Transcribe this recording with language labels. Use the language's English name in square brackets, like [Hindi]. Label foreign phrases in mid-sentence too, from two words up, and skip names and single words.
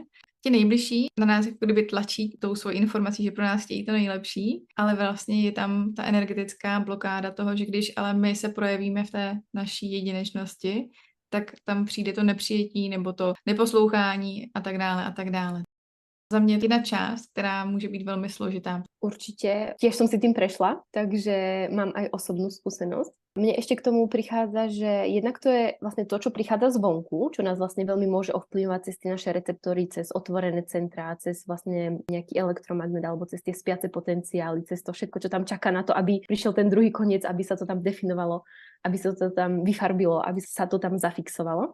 [Czech] Ti nejbližší na nás jako kdyby tlačí tou svojí informací, že pro nás chtějí to nejlepší, ale vlastně je tam ta energetická blokáda toho, že když ale my se projevíme v té naší jedinečnosti, tak tam přijde to nepřijetí nebo to neposlouchání a tak dále a tak dále. [Slovak] Za mě jedna časť, ktorá môže byť veľmi složitá. Určite. Tiež som si tým prešla, takže mám aj osobnú skúsenosť. Mne ešte k tomu prichádza, že jednak to je vlastne to, čo prichádza zvonku, čo nás vlastne veľmi môže ovplyvňovať cez tie naše receptory, cez otvorené centrá, cez vlastne nejaký elektromagnet alebo cez tie spiace potenciály, cez to všetko, čo tam čaká na to, aby prišiel ten druhý koniec, aby sa to tam definovalo, aby sa to tam vyfarbilo, aby sa to tam zafixovalo.